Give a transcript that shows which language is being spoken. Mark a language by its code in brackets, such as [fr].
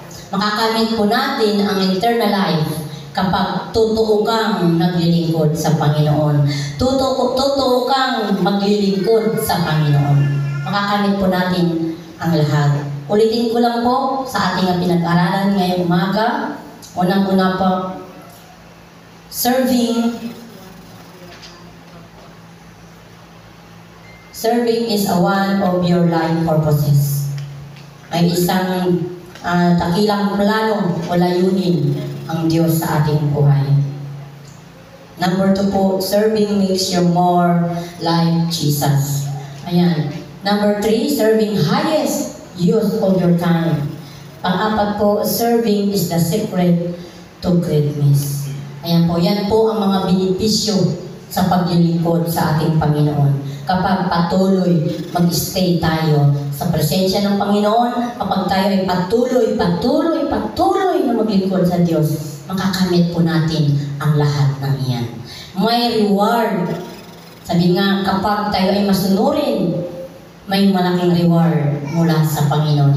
[tl] Makakamit po natin ang eternal life kapag totoo kang naglilingkod sa Panginoon. Totoo kang maglilingkod sa Panginoon. Makakamit po natin ang lahat. Ulitin ko lang po sa ating pinag-aralan ngayong umaga. Unang-una po, [en] serving is one of your life purposes. [tl] May isang takilang plano o layunin ang Diyos sa ating buhay. [en] Number 2 po, serving makes you more like Jesus. Ayan. Number 3, serving highest use of your time. [tl] Pang-apat po, [en] serving is the secret to greatness. [tl] Ayan po, yan po ang mga benepisyo sa paglilingkod sa ating Panginoon. Kapag patuloy mag-stay tayo sa presensya ng Panginoon, kapag tayo ay patuloy na maglingkod sa Diyos, makakamit po natin ang lahat ng iyan. May reward. Sabi nga, kapag tayo ay masunurin, may malaking reward mula sa Panginoon.